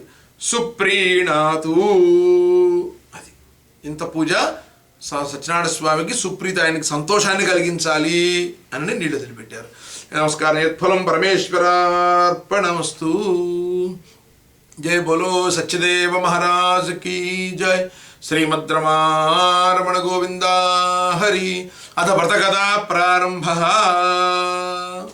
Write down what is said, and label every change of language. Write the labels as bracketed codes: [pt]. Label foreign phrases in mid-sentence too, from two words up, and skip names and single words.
[te] సుప్రీణాతు, అది ఇంత పూజ సత్యనారాయణ స్వామికి సుప్రీత, ఆయనకి సంతోషాన్ని కలిగించాలి అని నీళ్ళు వదిలిపెట్టారు. [sa] నమస్కారం. యత్ఫలం పరమేశ్వరార్పణమస్తు. [hi] जय बोलो सत्यदेव महाराज की जय. [sa] श्रीमद् रमारमण गोविंदा हरि. अथ व्रतकथा प्रारंभः.